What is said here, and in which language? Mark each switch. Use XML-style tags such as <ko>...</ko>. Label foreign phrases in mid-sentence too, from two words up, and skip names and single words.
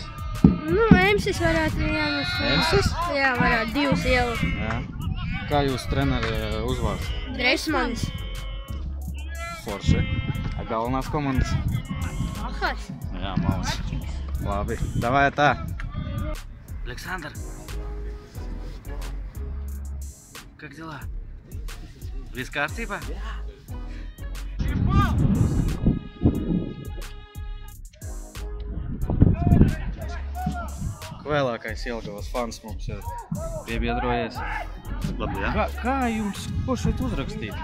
<lv>Nu, Emsis varētu vienus. Emsis? Jā, varētu 2 ielas. Jā. Kā jūs treneri uzvārds? Dreismanis. Forši. Galvenās komandas? Ahas. Jā, malas. Labi, davai tā.</lv> <ru>Александр, как дела?</ru> <lv>Viss kārtībā? Vēlākais Jelgavas fans mums ir piebiedrojies. Labi, jā. Kā jums, ko šeit uzrakstīt?</lv>